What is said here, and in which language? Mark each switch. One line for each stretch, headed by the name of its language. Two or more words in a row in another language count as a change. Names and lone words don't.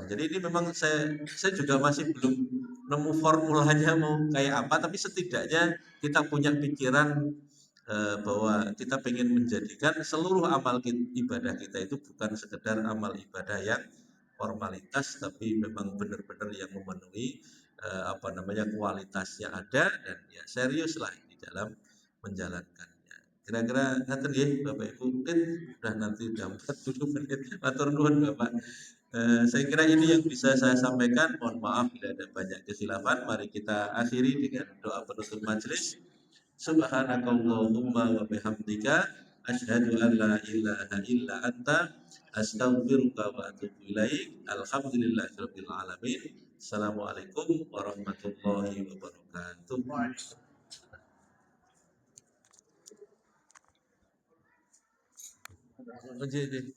Indonesian: Jadi ini memang saya juga masih belum nemu formulanya mau kayak apa, tapi setidaknya kita punya pikiran bahwa kita ingin menjadikan seluruh amal ibadah kita itu bukan sekedar amal ibadah yang formalitas, tapi memang benar-benar yang memenuhi kualitasnya ada, dan ya serius lah di dalam menjalankannya. Kira-kira
Javanese: ngaten nggih
Indonesian: Bapak Ibu, mungkin udah nanti udah 40 menit.
Javanese: Matur nuwun Bapak.
Indonesian: Saya kira ini yang bisa saya sampaikan. Mohon maaf bila ada banyak kesilapan. Mari kita akhiri dengan doa penutup majelis.
Arabic: سبحانك اللهم وبحمدك أشهد أن لا إله إلا أنت أستغفرك وأتوب إليك. الحمد لله رب العالمين. السلام عليكم ورحمة الله وبركاته. Oh,